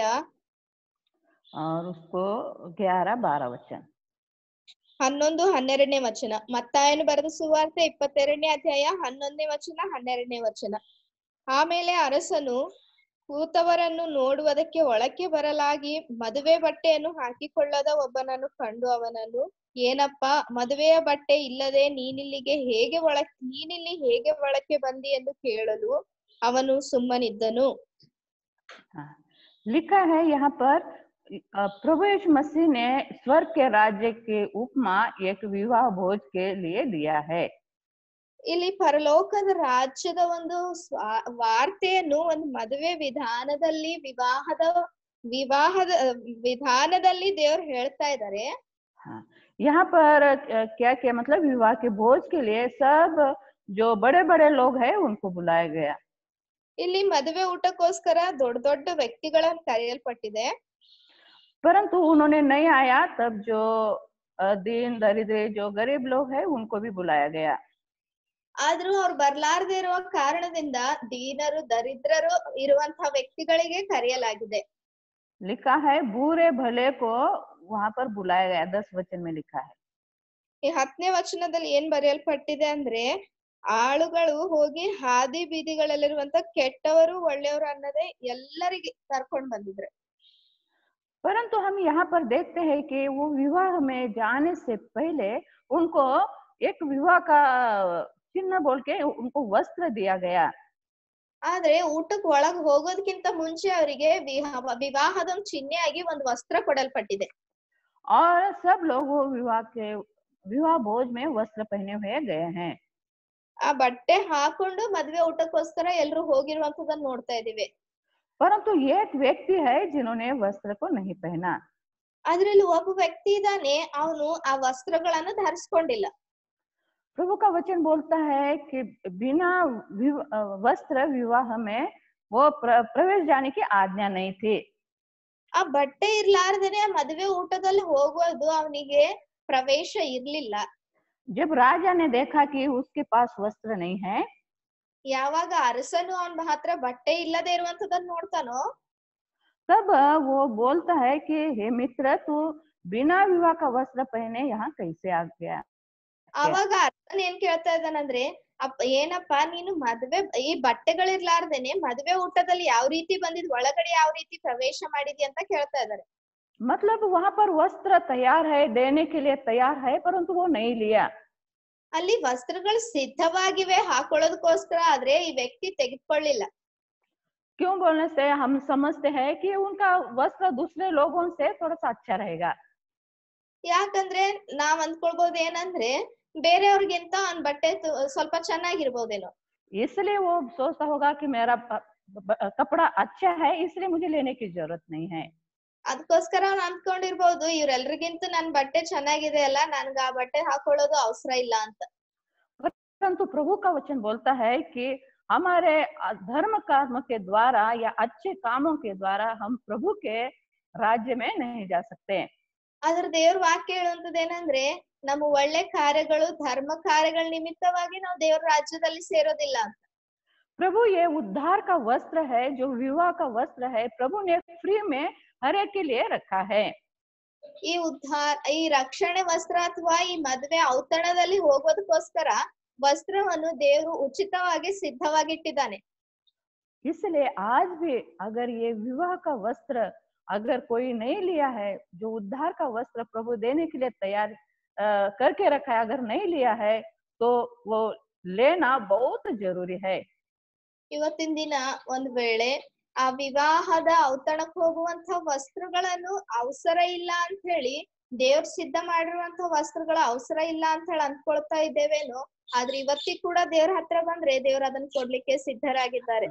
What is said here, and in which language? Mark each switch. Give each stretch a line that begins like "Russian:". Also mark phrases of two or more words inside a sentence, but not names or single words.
Hindi: और उसको 11-12 वचन
Kannada: 11-12ನೇ ವಚನ. ಮತ್ತಾಯನು ಬರೆದ ಸುವಾರ್ತೆ 22ನೇ ಅಧ್ಯಾಯ 11ನೇ ವಚನ 12ನೇ ವಚನ. ಆಮೇಲೆ ಅರಸನು ಕೂತವರನ್ನು ನೋಡುವುದಕ್ಕೆ ಒಳಕ್ಕೆ ಬರಲಾಗಿ ಮದುವೆ ಬಟ್ಟೆಯನ್ನು ಹಾಕಿಕೊಳ್ಳದ ಒಬ್ಬನನ್ನು ಕಂಡು ಅವನನ್ನು, ಏನಪ್ಪ ಮದುವೆಯ ಬಟ್ಟೆ ಇಲ್ಲದೆ ನೀನಿಲ್ಲಿ ಹೇಗೆ ಒಳಕ್ಕೆ ಬಂದಿ ಎಂದು ಕೇಳಲು ಅವನು ಸುಮ್ಮನಿದ್ದನು.
Hindi: लिखा है यहाँ पर प्रभु यीशु मसीह ने स्वर्ग के राज्य के उपमा एक विवाह भोज के लिए दिया है।
Kannada: ಇಲ್ಲಿ ಪರಲೋಕದ ರಾಜ್ಯದ ಒಂದು ವಾರ್ತೆಯನ್ನು ಒಂದು ಮದುವೆ ವಿವಾಹದ ವಿಧಾನದಲ್ಲಿ ದೇವರು ಹೇಳ್ತಾ ಇದ್ದಾರೆ.
Hindi: हाँ, यहाँ पर क्या क्या मतलब विवाह के भोज के लिए सब जो बड़े बड़े लोग हैं उनको बुलाया गया।
Kannada: ಇಲ್ಲಿ ಮದುವೆ ಊಟಕ್ಕೋಸ್ಕರ ದೊಡ್ಡ ದೊಡ್ಡ ವ್ಯಕ್ತಿಗಳನ್ನು ಕರೆಯಲ್ಪಟ್ಟಿದೆ.
Hindi: परंतु उन्होंने नहीं आया तब जो दीन दरिद्र जो गरीब लोग हैं उनको भी बुलाया गया।
Kannada: ಆದ್ರೂ ಅವ್ರು ಬರ್ಲಾರ್ದೆ ಇರುವ ಕಾರಣದಿಂದ ದೀನರು ದರಿದ್ರರು ಇರುವಂತಹ ವ್ಯಕ್ತಿಗಳಿಗೆ ಕರೆಯಲಾಗಿದೆ.
Hindi: लिखा है बुरे भले को वहां पर बुलाया गया। 10 वचन में लिखा है।
Kannada: ಈ 10ನೇ ವಚನದಲ್ಲಿ ಏನ್ ಬರೆಯಲ್ಪಟ್ಟಿದೆ ಅಂದ್ರೆ ಆಳುಗಳು ಹೋಗಿ ಹಾದಿ ಬೀದಿಗಳಲ್ಲಿರುವಂತ ಕೆಟ್ಟವರು ಒಳ್ಳೆಯವರು ಅನ್ನೋದೇ ಎಲ್ಲರಿಗೆ ಕರ್ಕೊಂಡ್ ಬಂದಿದ್ರೆ.
Hindi: परंतु हम यहाँ पर देखते हैं कि वो विवाह में जाने से पहले उनको एक विवाह का चिन्ह बोल के उनको वस्त्र दिया गया।
Kannada: ಆದ್ರೆ ಊಟಕ್ಕೆ ಒಳಗ್ ಹೋಗೋದಕ್ಕಿಂತ ಮುಂಚೆ ಅವರಿಗೆ ವಿವಾಹದ ಚಿಹ್ನೆಯಾಗಿ ಒಂದು ವಸ್ತ್ರ ಕೊಡಲ್ಪಟ್ಟಿದೆ.
Hindi: और सब लोग वो विवाह भोज में वस्त्र पहने हुए गए हैं।
Kannada: ಆ ಬಟ್ಟೆ ಹಾಕೊಂಡು ಮದ್ವೆ ಊಟಕ್ಕೋಸ್ಕರ ಎಲ್ರು ಹೋಗಿರುವಂತದನ್ನ ನೋಡ್ತಾ ಇದೀವಿ.
Hindi: परंतु एक व्यक्ति है जिन्होंने वस्त्र को नहीं पहना।
Kannada: ಅದ್ರಲ್ಲಿ ಒಬ್ಬ ವ್ಯಕ್ತಿ ಇದ್ದಾನೆ, ಅವನು ಆ ವಸ್ತ್ರಗಳನ್ನು ಧರಿಸ್ಕೊಂಡಿಲ್ಲ.
Hindi: प्रभु का वचन बोलता है कि बिना वस्त्र विवाह में वो प्रवेश जाने की आज्ञा नहीं थी।
Kannada: ಆ ಬಟ್ಟೆ ಇರ್ಲಾರ್ದೇನೆ ಮದುವೆ ಊಟದಲ್ಲಿ ಹೋಗೋದು ಅವನಿಗೆ ಪ್ರವೇಶ ಇರ್ಲಿಲ್ಲ.
Hindi: जब राजा ने देखा कि उसके पास वस्त्र नहीं है,
Kannada: ಯಾವಾಗ ಅರಸನು ಅವನ ಹತ್ರ ಬಟ್ಟೆ ಇಲ್ಲದೆ ಇರುವಂತದನ್ನ ನೋಡ್ತಾನೋ
Hindi: तब वो बोलता है कि हे मित्र, तू बिना विवाह का वस्त्र पहने यहाँ कैसे आ गया।
Kannada: ಅವಾಗ ಅರಸನ್ ಏನ್ ಕೇಳ್ತಾ ಇದ್ದಾನಂದ್ರೆ, ಏನಪ್ಪ ನೀನು ಮದ್ವೆ ಈ ಬಟ್ಟೆಗಳಿರ್ಲಾರ್ದೇನೆ ಮದ್ವೆ ಊಟದಲ್ಲಿ ಯಾವ ರೀತಿ ಬಂದಿದ್, ಒಳಗಡೆ ಯಾವ ರೀತಿ ಪ್ರವೇಶ ಮಾಡಿದಿ ಅಂತ ಕೇಳ್ತಾ ಇದ್ದಾರೆ.
Hindi: मतलब वहां पर वस्त्र तैयार है, देने के लिए तैयार है, परंतु वो नहीं लिया।
Kannada: ಅಲ್ಲಿ ವಸ್ತ್ರಗಳು ಸಿದ್ಧವಾಗಿವೆ ಹಾಕೊಳ್ಳೋದಕ್ಕೋಸ್ಕರ, ಆದ್ರೆ ಈ ವ್ಯಕ್ತಿ ತೆಗೆದುಕೊಳ್ಳಿಲ್ಲ.
Hindi: क्यों बोलने से हम समझते हैं कि उनका वस्त्र दूसरे लोगों से थोड़ा सा अच्छा रहेगा।
Kannada: ಯಾಕಂದ್ರೆ ನಾವ್ ಅಂದ್ಕೊಳ್ಬಹುದು ಏನಂದ್ರೆ ಬೇರೆಯವ್ರಿಗಿಂತ ಅವ್ನ್ ಬಟ್ಟೆ ಸ್ವಲ್ಪ ಚೆನ್ನಾಗಿರ್ಬೋದೇನೋ,
Hindi: इसलिए वो सोचता होगा कि मेरा कपड़ा अच्छा है, इसलिए मुझे लेने की जरूरत नहीं है।
Kannada: ಅದಕ್ಕೋಸ್ಕರ ಅವ್ನ್ ಅಂದ್ಕೊಂಡಿರ್ಬೋದು ಇವ್ರೆಲ್ರಿಗಿಂತ ನನ್ ಬಟ್ಟೆ ಚೆನ್ನಾಗಿದೆ ಅಲ್ಲ, ನನ್ಗ ಆ ಬಟ್ಟೆ ಹಾಕೊಳ್ಳೋದು ಅವಸರ ಇಲ್ಲ ಅಂತ.
Hindi: परंतु प्रभु का वचन बोलता है कि हमारे धर्म कर्म के द्वारा या अच्छे कामों के द्वारा हम प्रभु के राज्य में नहीं जा सकते।
Kannada: ಆದ್ರ ದೇವ್ರ ವಾಕ್ಯ ಹೇಳುವಂತದ್ದು ಏನಂದ್ರೆ ನಮ್ಮ ಒಳ್ಳೆ ಕಾರ್ಯಗಳು ಧರ್ಮ ಕಾರ್ಯಗಳ ನಿಮಿತ್ತವಾಗಿ ನಾವು ದೇವ್ರ ರಾಜ್ಯದಲ್ಲಿ ಸೇರೋದಿಲ್ಲ ಅಂತ.
Hindi: प्रभु ये उद्धार का वस्त्र है, जो विवाह का वस्त्र है, प्रभु ने फ्री में हर एक के लिए रखा है।
Kannada: ಈ ರಕ್ಷಣೆ ವಸ್ತ್ರ ಅಥವಾ ಈ ಮದುವೆ ಔತಣದಲ್ಲಿ ಹೋಗೋದಕ್ಕೋಸ್ಕರ ವಸ್ತ್ರವನ್ನು ದೇವರು ಉಚಿತವಾಗಿ ಸಿದ್ಧವಾಗಿಟ್ಟಿದ್ದಾನೆ.
Hindi: इसलिए आज भी अगर ये विवाह का वस्त्र अगर कोई नहीं लिया है, जो उद्धार का वस्त्र प्रभु देने के लिए तैयार करके रखा है, अगर नहीं लिया है तो वो लेना बहुत जरूरी है।
Kannada: ಇವತ್ತಿನ ದಿನ ಒಂದ್ ವೇಳೆ ಆ ವಿವಾಹದ ಔತಣಕ್ಕೆ ಹೋಗುವಂತ ವಸ್ತ್ರಗಳನ್ನು ಅವಸರ ಇಲ್ಲ ಅಂತ ಹೇಳಿ ದೇವ್ರ ಸಿದ್ಧ ಮಾಡಿರುವಂತ ವಸ್ತ್ರಗಳ ಅವಸರ ಇಲ್ಲ ಅಂತ ಹೇಳಿ ಅಂದ್ಕೊಳ್ತಾ ಇದ್ದೇವೇನೋ, ಆದ್ರೆ ಇವತ್ತಿಗೆ ಕೂಡ ದೇವ್ರ ಹತ್ರ ಬಂದ್ರೆ ದೇವ್ರ ಅದನ್ನ ಕೊಡ್ಲಿಕ್ಕೆ ಸಿದ್ಧರಾಗಿದ್ದಾರೆ.